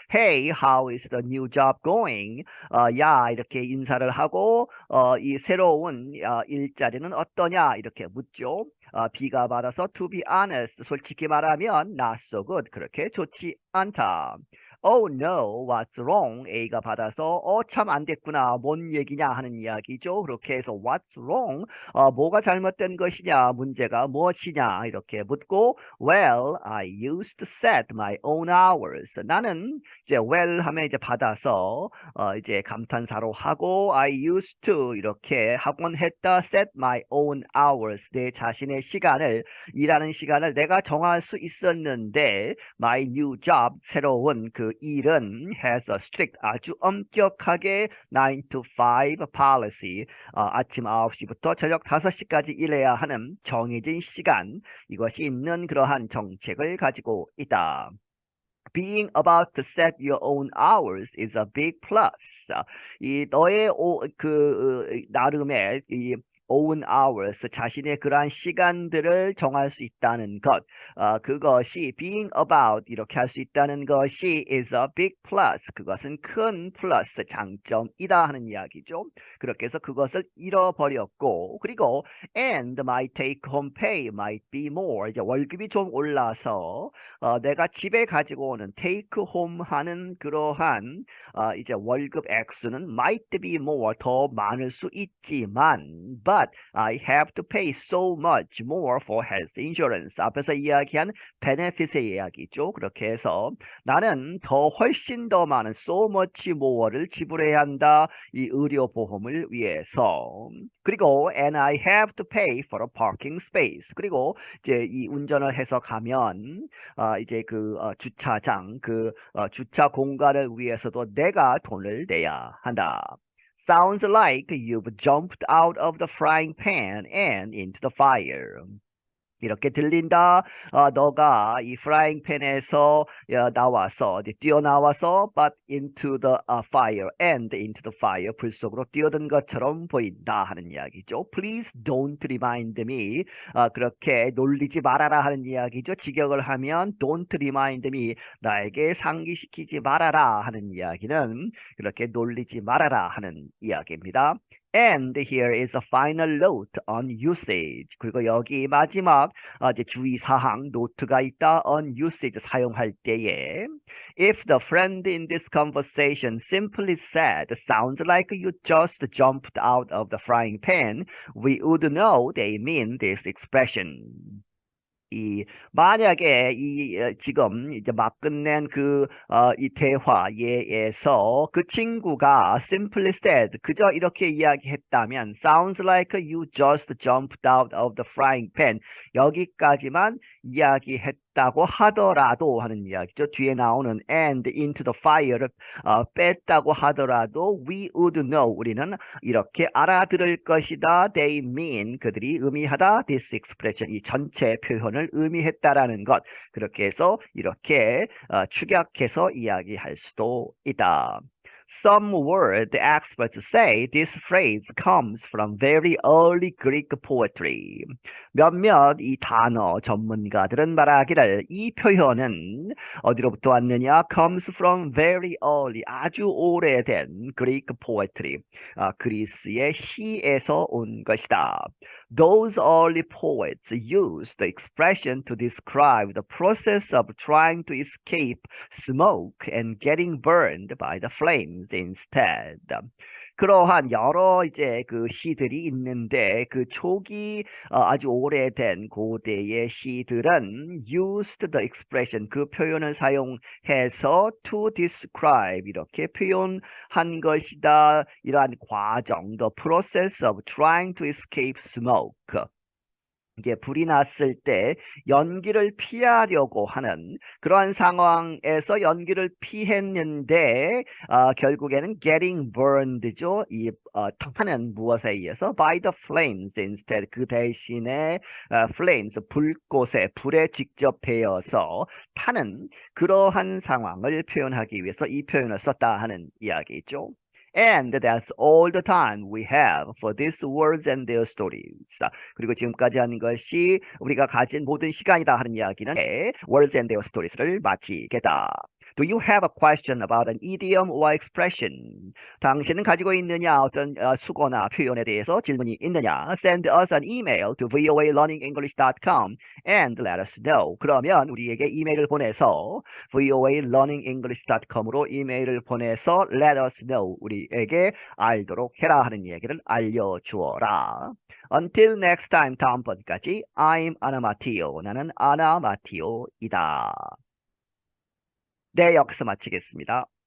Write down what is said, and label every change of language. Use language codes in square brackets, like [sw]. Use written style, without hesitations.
[en] Hey, how is the new job going? [ko] 야, 이렇게 인사를 하고 이 새로운 일자리는 어떠냐 이렇게 묻죠. B가 받아서 [en] to be honest, [ko] 솔직히 말하면 [en] not so good, [ko] 그렇게 좋지 않다. [en] Oh no, what's wrong? [ko] A가 받아서 참 안 됐구나. 뭔 얘기냐 하는 이야기죠. 그렇게 해서 [en] what's wrong? [ko] 뭐가 잘못된 것이냐? 문제가 무엇이냐? 이렇게 묻고 [en] well, I used to set my own hours. [ko] 나는 이제 well 하면 이제 받아서 이제 감탄사로 하고 [en] I used to [ko] 이렇게 하곤 했다. [en] set my own hours. [ko] 내 자신의 시간을 일하는 시간을 내가 정할 수 있었는데 [en] my new job [ko] 새로운 그 일은 [en] has a strict [ko] 아주 엄격하게 [en] 9 to 5 policy [ko] 아침 9시부터 저녁 5시까지 일해야 하는 정해진 시간 이것이 있는 그러한 정책을 가지고 있다. [en] Being about to set your own hours is a big plus. [ko] 이 너의 나름의 이 [en] own hours, [ko] 자신의 그러한 시간들을 정할 수 있다는 것, 그것이 [en] being about [ko] 이렇게 할 수 있다는 것이 [en] is a big plus, [ko] 그것은 큰 플러스, 장점이다 하는 이야기죠. 그렇게 해서 그것을 잃어버렸고, 그리고 [en] and my take home pay might be more, [ko] 이제 월급이 좀 올라서 내가 집에 가지고 오는 [en] take home [ko] 하는 그러한 이제 월급 액수는 [en] might be more, [ko] 더 많을 수 있지만 [en] but I have to pay so much more for health insurance. [ko] 앞에서 이야기한 benefit의 이야기죠. 그렇게 해서 나는 훨씬 더 많은 [en] so much more [ko] 를 지불해야 한다. 이 의료보험을 위해서. 그리고 [en] and I have to pay for a parking space. [ko] 그리고 이제 이 운전을 해서 가면 이제 그 주차장, 주차 공간을 위해서도 내가 돈을 내야 한다. [en] Sounds like you've jumped out of the frying pan and into the fire. [ko] 이렇게 들린다. 너가 이 프라잉 팬에서 나와서 뛰어나와서 [en] but into the fire [ko] and into the fire 불 속으로 뛰어든 것처럼 보인다 하는 이야기죠. [en] Please don't remind me. [ko] 그렇게 놀리지 말아라 하는 이야기죠. 직역을 하면 [en] don't remind me. [ko] 나에게 상기시키지 말아라 하는 이야기는 그렇게 놀리지 말아라 하는 이야기입니다. [en] And here is a final note on usage. [ko] 그리고 여기 마지막 이제 주의사항 노트가 있다. [en] on usage [ko] 사용할 때에 [en] if the friend in this conversation simply said sounds like you just jumped out of the frying pan, we would know they mean this expression. [ko] 만약에 지금 이제 막 끝낸 이 대화에서 그 친구가 [en] simply said [ko] 그저 이렇게 이야기했다면 [en] sounds like you just jumped out of the frying pan [ko] 여기까지만 이야기했다고 하더라도 하는 이야기죠. 뒤에 나오는 [en] and into the fire [ko] 를 뺐다고 하더라도 [en] we would know [ko] 우리는 이렇게 알아들을 것이다. [en] They mean [ko] 그들이 의미하다. [en] This expression [ko] 이 전체 표현을 의미했다라는 것. 그렇게 해서 이렇게 축약해서 이야기할 수도 있다. [en] Some word experts say this phrase comes from very early Greek poetry. [ko] 몇몇 이 단어 전문가들은 말하기를 이 표현은 어디로부터 왔느냐? [en] comes from very early, [ko] 아주 오래된 [en] Greek poetry, [ko] 그리스의 시에서 온 것이다. [en] Those early poets used the expression to describe the process of trying to escape smoke and getting burned by the flames instead. [ko] 그러한 여러 이제 그 시들이 있는데 그 초기 아주 오래된 고대의 시들은 used the expression 그 표현을 사용해서 to describe 이렇게 표현한 것이다. 이러한 과정, [en] the process of trying to escape smoke. [ko] 이게 불이 났을 때 연기를 피하려고 하는 그러한 상황에서 연기를 피했는데 결국에는 [en] getting burned [ko] 죠. 타는 무엇에 의해서 [en] by the flames instead [ko] 그 대신에 flames 불꽃에 불에 직접 대어서 타는 그러한 상황을 표현하기 위해서 이 표현을 썼다 하는 이야기죠. [en] And that's all the time we have for these words and their stories. [ko] 그리고 지금까지 한 것이 우리가 가진 모든 시간이다 하는 이야기는 [en] words and their stories [ko] 를 마치겠다. [en] Do you have a question about an idiom or expression? [ko] 당신은 가지고 있느냐 어떤 수거나 표현에 대해서 질문이 있느냐? [en] Send us an email to voalearningenglish.com and let us know. [ko] 그러면 우리에게 이메일을 보내서 voalearningenglish.com으로 이메일을 보내서 [en] let us know. [ko] 우리에게 알도록 해라 하는 얘기를 알려주어라. [en] Until next time, [ko] 다음번까지 [en] I'm Anna Matteo. [ko] 나는 아나 마티오이다. 네, 여기서 마치겠습니다.